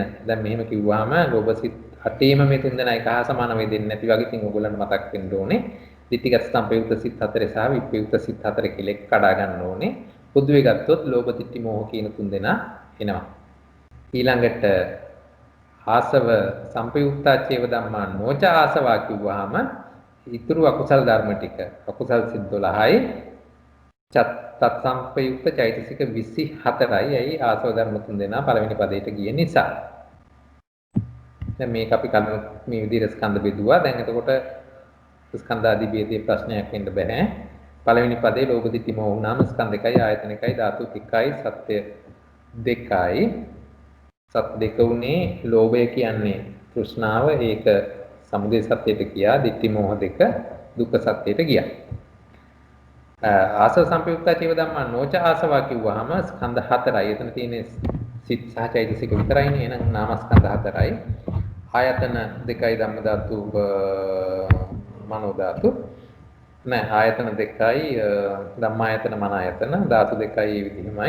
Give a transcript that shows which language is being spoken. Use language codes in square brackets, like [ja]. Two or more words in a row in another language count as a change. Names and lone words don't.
[si] දැන් මෙහෙම කිව්වහම ලෝභ සිත් 8ේම මේ තුන් දෙනා එක හා සමාන වෙදෙන්නේ නැති වගේ ඉතින් ඔයගොල්ලන්ට මතක් වෙන්න ඕනේ. ditthිගත සංප්‍රයුක්ත සිත් 4 සහ විප්‍රයුක්ත සිත් 4 කියලා කඩා ගන්න ඕනේ. පොදුවේ ගත්තොත් ලෝභ ditthි මෝහ කියන තුන් දෙනා එනවා. ඊළඟට [pi] ආසව සංප්‍රයුක්තාචේව ධම්මා නොච ආසවා [si] කිව්වහම ඉතුරු අකුසල ධර්ම ටික අකුසල් සිත් 12යි තත් සංප්‍රයුක්ත චෛතසික 24යි. ඇයි ආසව ධර්ම තුන් දෙනා පළවෙනි පදයට ගිය නිසා. දැන් මේක අපි කලින් මේ විදිහට ස්කන්ධ බෙදුවා. දැන් එතකොට ස්කන්ධ ආදී ભેදයේ ප්‍රශ්නයක් වෙන්න බෑ. පළවෙනි පදේ ලෝභ ditthi මොහ වුණාම ස්කන්ධ එකයි ආයතන එකයි ධාතු එකයි සත්‍ය දෙකයි. සත් දෙක උනේ ලෝභය කියන්නේ තෘෂ්ණාව, ඒක සමුදය සත්‍යයට ගියා. ditthi මොහ දෙක දුක්ඛ සත්‍යයට ගියා. [pi] ආසව සංප්‍රයුක්තාචේව ධම්මා නොච ආසවා [si] කිව්වහම ස්කන්ධ 4යි. එතන තියෙන්නේ සිත් සහ චෛතසික විතරයිනේ. එහෙනම් නාමස්කන්ධ 4යි. ආයතන 2යි ධම්ම ධාතු මනෝ ධාතු. නෑ ආයතන 2යි ධම්මායතන මනායතන ධාතු 2යි ඒ විදිහමයි.